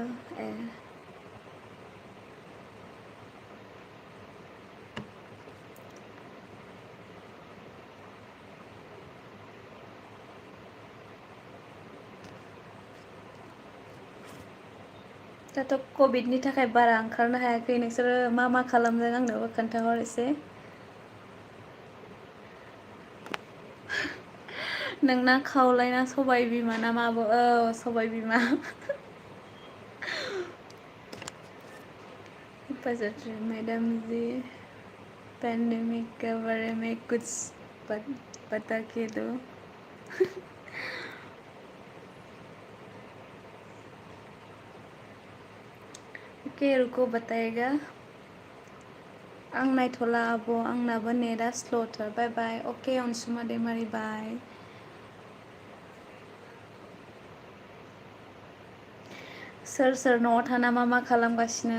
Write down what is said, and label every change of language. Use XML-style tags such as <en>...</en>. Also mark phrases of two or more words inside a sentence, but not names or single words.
<brx>ए दाथ' कभिडनि थाखाय बारा ओंखारनो हायाखै। नोंसोरो मा मा खालामदों आंनोबो खोन्थाहर एसे। नोंना खावलायना सबाय बिमा ना माबो? औ सबाय बिमा।</brx> <hi>मैडम जी पैंडेमिक के बारे में कुछ बता के दो। ओके रुको बताएगा।</hi> <brx>आं नायथ'ला आब', आंनाबो नेटआ स्ल'थार।</brx> <en>bye bye.</en> <brx>অকে অনসুমা দৈমারি বায়। सोर सोर न'आव थाना मा मा खालामगासिनो?</brx>